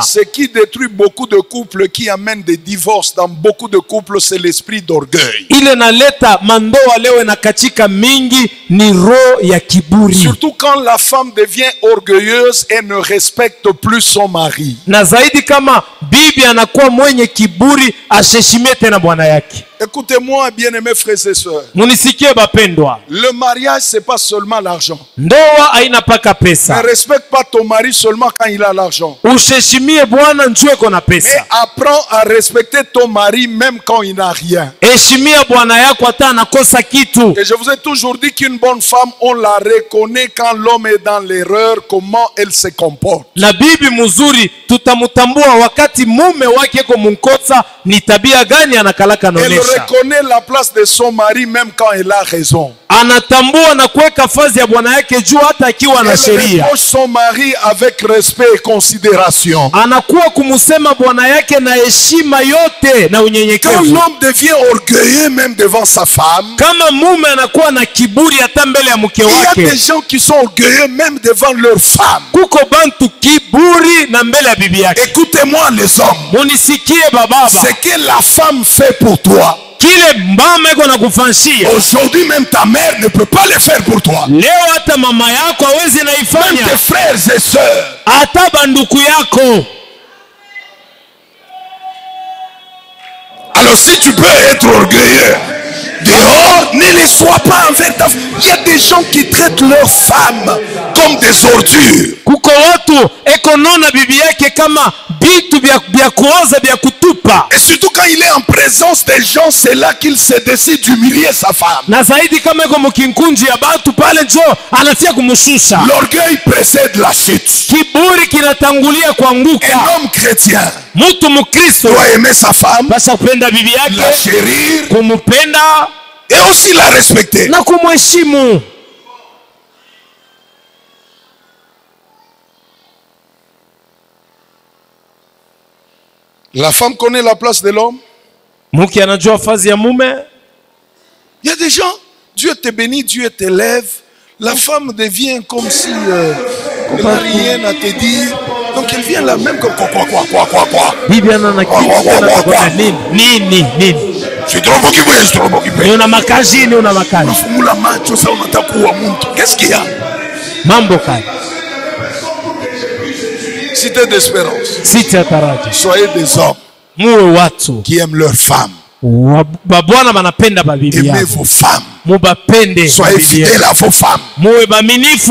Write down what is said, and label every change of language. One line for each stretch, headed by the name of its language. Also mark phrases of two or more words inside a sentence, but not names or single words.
French: Ce qui détruit beaucoup de couples, qui amène des divorces dans beaucoup de couples, c'est l'esprit d'orgueil.
Swahili: Ile naleta mandoa leo na katika mingi ni roho ya kiburi.
French: Surtout quand la femme devient orgueilleuse et ne respecte plus son mari.
Swahili: Na zaidi kama bibi anakuwa mwenye kiburi, asheshimie tena bwana yake.
French: Écoutez-moi, bien-aimés frères et sœurs.
Swahili: Munisikie bapendwa,
French: Le mariage, c'est pas seulement l'argent.
Swahili: ndoa haina paka
French: Ne
Swahili: pesa.
French: respecte pas ton mari seulement quand il a l'argent.
Swahili: Usheshimie bwana njoo iko na
French: Mais
Swahili: pesa.
French: apprends à respecter ton mari même quand il n'a rien.
Swahili: Heshimia bwana yako hata anakosa kitu.
French: Et je vous ai toujours dit qu'une bonne femme, on la reconnaît quand l'homme est dans l'erreur, comment elle se comporte.
Swahili: Na bibi mzuri tutamutambua wakati mume wake iko munkosa, ni tabia gani anakalaka
French: Elle
Swahili: naonesha.
French: reconnaît la place de son mari même quand elle a raison.
Swahili: Anatambua na kuweka fazi ya bwana yake juu hata akiwa na
French: Elle
Swahili: sheria.
French: reproche son mari avec respect et considération.
Swahili: Anakuwa kumusema bwana yake na heshima yote na
French: Quand
Swahili: unyenyekevu.
French: l'homme devient orgueilleux même devant sa femme,
Swahili: Kama mume anakuwa na kiburi hata mbele ya mke
French: il y a
Swahili: wake,
French: des gens qui sont orgueilleux même devant leur femme.
Swahili: kuko bantu kiburi na mbele ya bibi yake.
French: Écoutez-moi les hommes,
Swahili: Munisikie bababa,
French: ce que la femme fait pour toi,
Swahili: kile mama iko na kufanyia
French: aujourd'hui même ta mère ne peut pas le faire pour toi.
Swahili: leo, hata mama yako hawezi
French: Même
Swahili: naifanya,
French: tes frères et sœurs.
Swahili: hata banduku yako.
French: Alors si tu peux être orgueilleux dehors, ne le sois pas envers ta femme. Il y a des gens qui traitent leurs femmes comme des ordures.
Swahili: Kuko watu eko nona bibi yake kama bitu vya kuoza vya kutupa,
French: Et surtout quand il est en présence des gens, c'est là qu'il se décide d'humilier sa femme.
Swahili: na zaidi kama iko mkinkunji ya batu pale, njo anafia kumshusha.
French: L'orgueil précède la chute.
Swahili: Kiburi kinatangulia kuanguka.
French: Un homme chrétien
Swahili: Mtu Mkristo
French: doit aimer sa femme,
Swahili: basi kupenda bibi
French: la
Swahili: yake,
French: chérir
Swahili: kumupenda
French: et aussi la respecter.
Swahili: na kumheshimu.
French: La femme connaît la place de l'homme.
Swahili: Mke anajua fazi ya mume.
French: Il y a des gens, Dieu te bénit, Dieu t'élève. La femme devient comme si elle n'a rien à te dire. Donc elle vient là même comme quoi.
Swahili: Bibi ana na nini.
French: Je suis trop occupé, je suis trop occupé.
Swahili: Ni una makazi, ni una makazi. Fumula macho sasa unataka kuwa mtu.
French: Qu'est-ce qu'il y a?
Swahili: Mambo kali.
French: Cité d'espérance.
Swahili: Sita taraji.
French: Soyez des hommes
Swahili: Muwe watu
French: qui aiment leurs femmes.
Swahili: babwana banapenda babibi
French: Aimez
Swahili: yao.
French: vos femmes.
Swahili: Mubapende
French: Soyez
Swahili: babibi yao.
French: fidèles à vos femmes.
Swahili: Muwe baminifu.